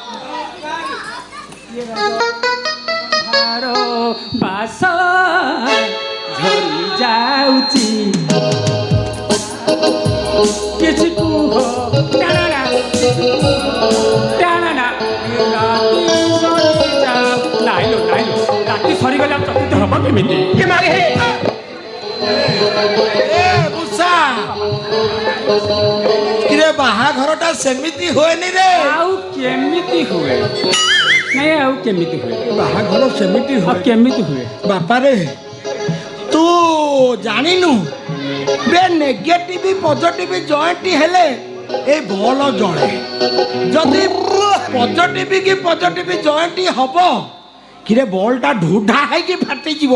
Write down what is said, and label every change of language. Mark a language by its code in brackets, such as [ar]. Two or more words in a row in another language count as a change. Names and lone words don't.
[or] ଭାର ବାସ ଝରି ଯାଉଛି କିଛି କୁହ ଟାଣନା ଟାଣନା ରାତି ସରିଯାଉ ନାଇଲୋ ନାଇଲୋ ରାତି ସରିଗଲେ ଆଉ ଚତୁର୍ଥ ହବ କେମିତି ये मागे है ଏ ମୂଷା କିରେ ବାହାଘରଟା ସେମିତି ହୁଏନି ରେ ଆଉ କେମିତି ହୁଏ ନାଇଁ ଆଉ କେମିତି ହୁଏ ବାହାଘର ସେମିତି ଆଉ ହୁଏ କେମିତି ହୁଏ ବାପାରେ ତୁ ଜାଣିନୁ ବେ ନେଗେଟିଭ ପଜିଟିଭ ଜଏଣ୍ଟ ହେଲେ ଏ ବଲ ଜଳେ ଯଦି ପଜିଟିଭ କି ପଜିଟିଭ ଜଏଣ୍ଟ ହବ କିରେ ବଲଟା ଢୁଢା ହେଇକି ଫାଟିଯିବ